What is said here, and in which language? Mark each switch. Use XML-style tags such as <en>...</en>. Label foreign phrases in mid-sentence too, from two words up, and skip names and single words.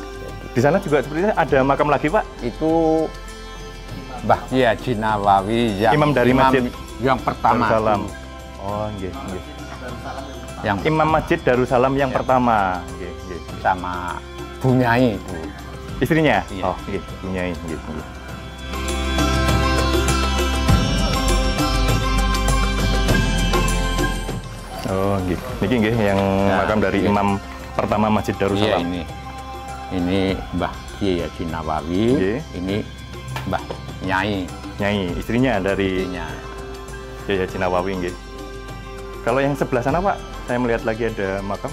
<id>Di sana juga sepertinya ada makam lagi Pak? Itu Mbah Kiai Haji Nawawi yang imam dari masjid yang pertama. Darussalam. Oh, nggih. Yang Imam Masjid Darussalam yang pertama, nggih. Sama Bunyai itu. Istrinya? Iya. Oh, nggih, Bunyai, nggih. Oh, nggih. Niki nggih yang makam dari imam pertama Masjid Darussalam. Iya, ini Mbah Kiai Haji Nawawi, ini Mbah Nyai. Nyai, istrinya dari Kiai Haji Nawawi, nggih. Kalau yang sebelah sana Pak, saya melihat lagi ada makam.</id>